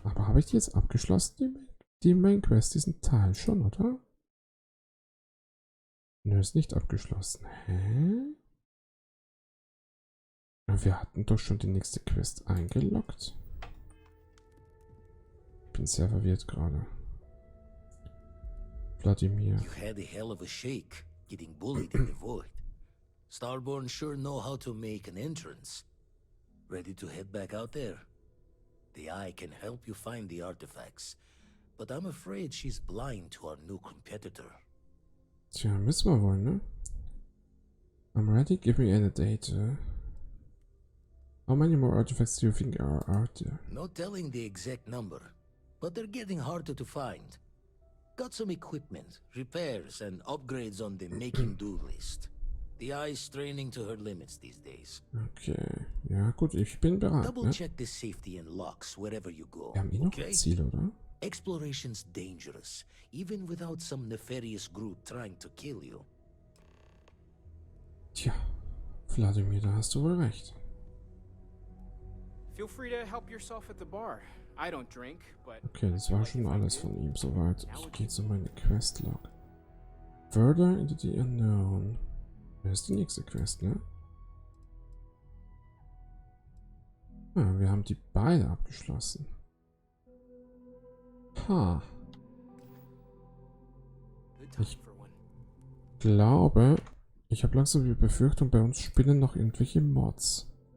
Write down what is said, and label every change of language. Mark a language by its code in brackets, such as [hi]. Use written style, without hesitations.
[de] Aber habe ich die jetzt abgeschlossen? Die Main Quest, diesen Teil schon, oder? Nö, ist nicht abgeschlossen. Hä? Wir hatten doch schon die nächste Quest eingeloggt. Ich bin sehr verwirrt gerade. Vladimir. [en] You had a hell of a shake, getting bullied in the void. Starborn sure know how to make an entrance. Ready to head back out there? The Eye can help you find the artifacts, but I'm afraid she's blind to our new competitor. [de] Tja, müssen wir wohl, ne? [en] I'm ready, give me any data. How many more artifacts do you think are out there? No telling the exact number, but they're getting harder to find. Got some equipment, repairs, and upgrades on the making-do list. The eye's straining to her limits these days. [de] Okay, ja gut, ich bin bereit, [en] Double [de] ne? [en] check the safety and locks wherever you go. [de] Wir haben eh noch ein Ziel, oder? [en] Exploration's dangerous, even without some nefarious group trying to kill you. [de] Tja, Vladimir, da hast du wohl recht. [en] Feel free to help yourself at the bar. I don't drink, but [de] Okay, das war schon alles von ihm soweit. Ich gehe zu meiner Questlog. [en] Further into the unknown. [de] Das ist die nächste Quest, ne? Ah, wir haben die beide abgeschlossen. Ha. Ich glaube, ich habe langsam die Befürchtung, bei uns spinnen noch irgendwelche Mods.